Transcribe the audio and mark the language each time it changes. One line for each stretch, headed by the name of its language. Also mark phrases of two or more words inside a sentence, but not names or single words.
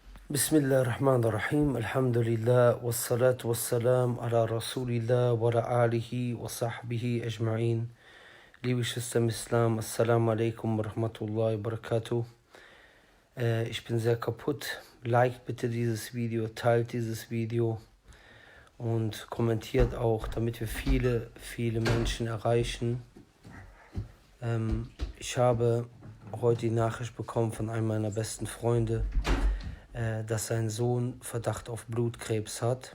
Arabic: Bismillahirrahmanirrahim. Alhamdulillah. والصلاة والسلام على رسول الله و على آله و صحبه أجمعين.
German: Liebe Geschwister im Islam,
Arabic: السلام عليكم و رحمة الله و بركاته.
German: Ich bin sehr kaputt. Liked bitte dieses Video, teilt dieses Video und kommentiert auch, damit wir viele Menschen erreichen. Ich habe heute die Nachricht bekommen von einem meiner besten Freunde, dass sein Sohn Verdacht auf Blutkrebs hat.